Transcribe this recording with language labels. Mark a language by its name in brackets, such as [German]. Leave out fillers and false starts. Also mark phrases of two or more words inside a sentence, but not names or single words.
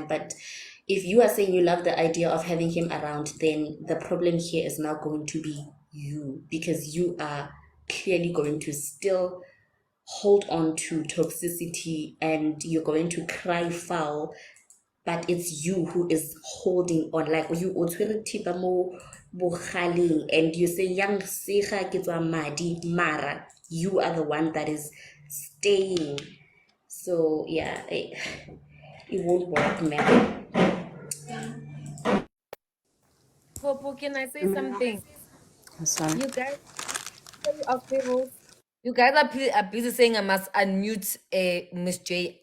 [English] But if you are saying you love the idea of having him around, then the problem here is now going to be you, because you are clearly going to still hold on to toxicity, and you're going to cry foul, but it's you who is holding on. Like, you [Tswana] otshwere thipa mo bogaleng, [English] and you say [Tswana] yang sega ke tswa madi, [English] mara you are the one that is staying. So yeah, it won't work, man. Popo, can I say something? I'm sorry. You guys, tell you of Pebbles. You guys are busy saying I must unmute Miss J.